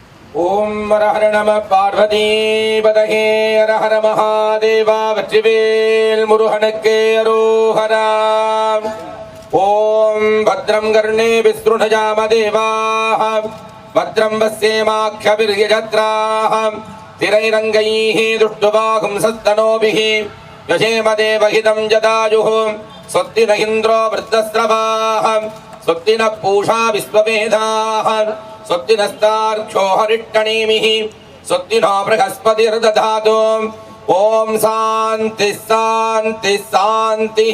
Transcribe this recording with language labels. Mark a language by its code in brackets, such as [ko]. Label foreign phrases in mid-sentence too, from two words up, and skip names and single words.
[sa] ॐ हर हर नम पार्वती पतये हर हर महादेव [ta] வெற்றிவேல் முருகனுக்கு அரோஹரா. [sa] ॐ भद्रं कर्णेभिः शृणुयाम देवाः भद्रं पश्येमाक्षभिर्यजत्राः स्थिरैरङ्गैः तुष्टुवांसः तनूभिः व्यशेम देवहितं यदायुः स्वस्ति न इन्द्रो वृद्धस्रवाः स्वस्ति न पूषा विश्ववेदाः स्वस्ति नस्तार्क्ष्यो हरिष्ठनेमिः स्वस्ति नो बृहस्पतिर्दधातु. ॐ शान्तिः शान्तिः शान्तिः.